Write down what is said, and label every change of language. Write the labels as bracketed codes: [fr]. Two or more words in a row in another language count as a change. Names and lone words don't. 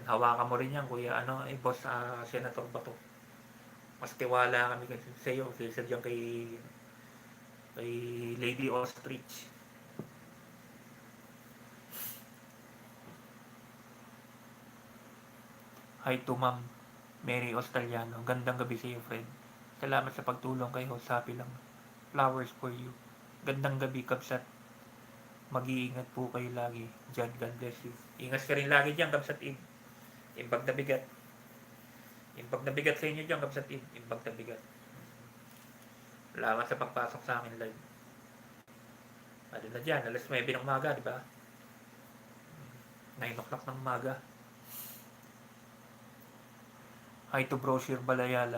[tl] Hawakan mo rin yan, kuya boss Senator Bato. Mas tiwala kami sa iyo kaysa diyan kay Lady Ostrich. [en] Hi to Ma'am Mary Australiano. [tl] Gandang gabi sa iyo, friend. Salamat sa pagtulong kay host. Happy lang. [en] Flowers for you. [tl] Gandang gabi, Kabsat. Mag-iingat po kayo lagi. John, [en] God bless you. [tl] Ingat ka rin lagi dyan, [ilo] Kabsat Ib. Imbag na bigat. Imbag na bigat sa inyo dyan, Kabsat Ib. Imbag na bigat. [tl] Salamat sa pagpasok sa akin live. Ano na dyan, alas 9 ng umaga, di ba? 9 o'clock ng umaga. [en] Hi to Brochure Balayala.